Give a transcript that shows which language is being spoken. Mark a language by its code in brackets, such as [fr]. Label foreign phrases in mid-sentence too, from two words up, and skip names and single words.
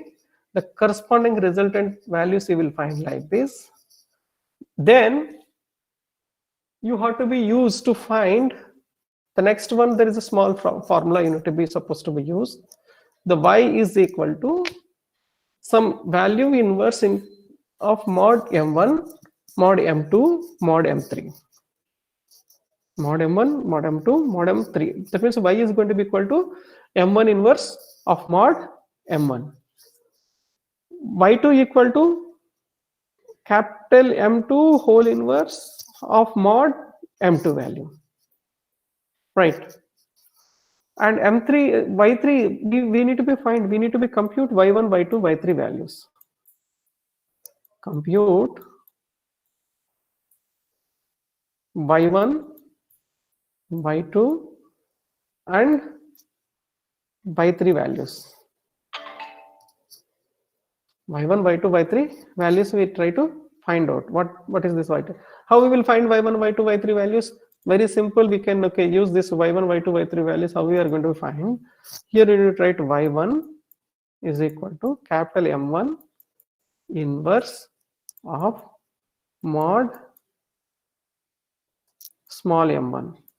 [en] The corresponding resultant values you will find like this. Then you have to be used to find the next one. There is a small formula you need to be supposed to be used. The y is equal to some value inverse of mod m1, mod m2, mod m3. Mod m1, mod m2, mod m3. That means y is going to be equal to m1 inverse of mod m1. y2 equal to capital M2 whole inverse of mod m2 value. Right. And m3, y3, we need to be compute y1, y2, y3 values. Compute y1, y2, and y3 values. y1, y2, y3 values we try to find out. What is this y2? How we will find y1, y2, y3 values? Very simple. We can use this y1, y2, y3 values. How we are going to find? Here we need to write y1 is equal to capital M1 inverse of mod small m1.